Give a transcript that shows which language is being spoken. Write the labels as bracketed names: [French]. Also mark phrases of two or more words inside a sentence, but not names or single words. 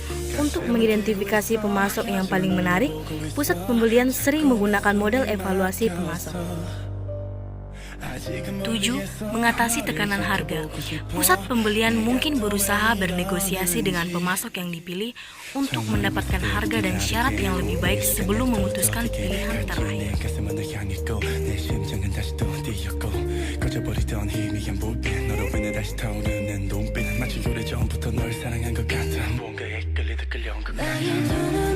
[Indonesian] Untuk mengidentifikasi pemasok yang paling menarik, pusat pembelian sering menggunakan model evaluasi pemasok. 7. Mengatasi tekanan harga. Pusat pembelian mungkin berusaha bernegosiasi dengan pemasok yang dipilih untuk mendapatkan harga dan syarat yang lebih baik sebelum memutuskan pilihan terakhir. [Korean] 꺼져버리던 희미한 불빛 너로 인해 다시 타오르는 눈빛 마치 오래전부터 널 사랑한 것 같아 뭔가에 끌리듯 끌려온 것 같아